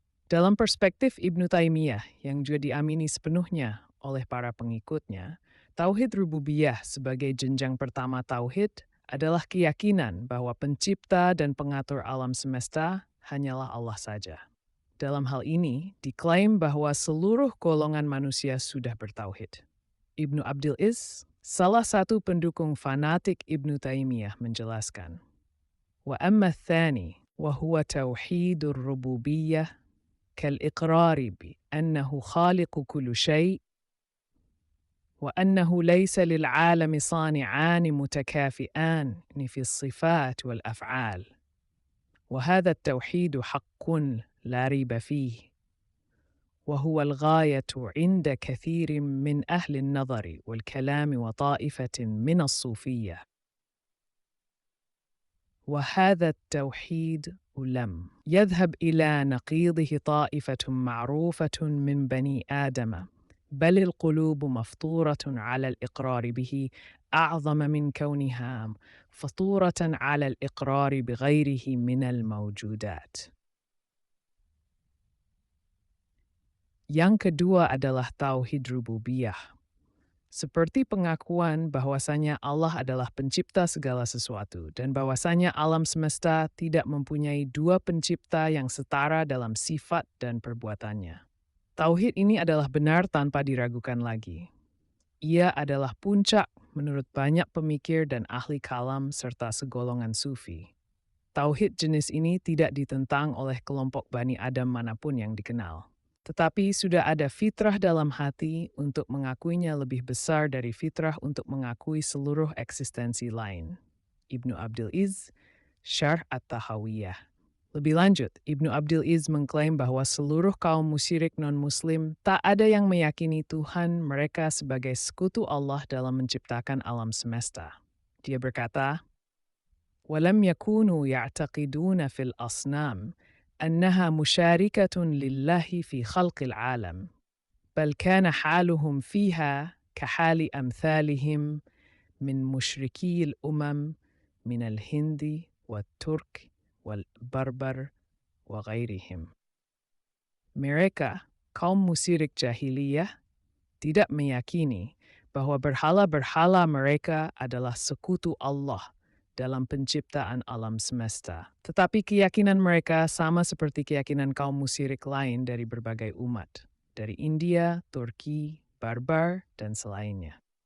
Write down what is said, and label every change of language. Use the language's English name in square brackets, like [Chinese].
[Indonesian] Dalam perspektif Ibnu Taimiyah yang juga diamini sepenuhnya oleh para pengikutnya, tauhid rububiyah sebagai jenjang pertama tauhid adalah keyakinan bahwa pencipta dan pengatur alam semesta hanyalah Allah saja. Dalam hal ini, diklaim bahwa seluruh golongan manusia sudah bertauhid. Ibnu Abdil Iz, salah satu pendukung fanatik Ibnu Taimiyah menjelaskan, [Arabic] wa amma tsani wa huwa tauhidur rububiyah kal-iqrari bi annahu khaliqu kulli syai' wa annahu laysa lil 'alami صانعان متكافئان في الصفات والأفعال وهذا التوحيد حق لا ريب فيه وهو الغاية عند كثير من أهل النظر والكلام وطائفة من الصوفية وهذا التوحيد لم يذهب إلى نقيضه طائفة معروفة من بني آدم بل القلوب مفطورة على الإقرار به أعظم من كونها فطورة على الإقرار بغيره من الموجودات. [Indonesian] Yang kedua adalah tauhid rububiyah, seperti pengakuan bahwasanya Allah adalah pencipta segala sesuatu dan bahwasanya alam semesta tidak mempunyai dua pencipta yang setara dalam sifat dan perbuatannya. Tauhid ini adalah benar tanpa diragukan lagi. Ia adalah puncak menurut banyak pemikir dan ahli kalam serta segolongan sufi. Tauhid jenis ini tidak ditentang oleh kelompok Bani Adam manapun yang dikenal. Tetapi sudah ada fitrah dalam hati untuk mengakuinya lebih besar dari fitrah untuk mengakui seluruh eksistensi lain. Ibnu Abdil Iz, Syarh At-Tahawiyah. Lebih lanjut, Ibnu Abdil Iz mengklaim bahwa seluruh kaum musyrik non-muslim tak ada yang meyakini Tuhan mereka sebagai sekutu Allah dalam menciptakan alam semesta. Dia berkata, [Arabic] وَلَمْ يَكُونُوا يَعْتَقِدُونَ فِي الْأَصْنَامِ أنها مشاركة لله في خلق العالم، بل كان حالهم فيها كحال أمثالهم من مشركي الأمم من الهند والترك والبربر وغيرهم. [Indonesian] Mereka, kaum musyrik jahiliyah, tidak meyakini bahwa berhala-berhala mereka adalah sekutu Allah dalam penciptaan alam semesta. Tetapi keyakinan mereka sama seperti keyakinan kaum musyrik lain dari berbagai umat, dari India, Turki, Barbar, dan selainnya.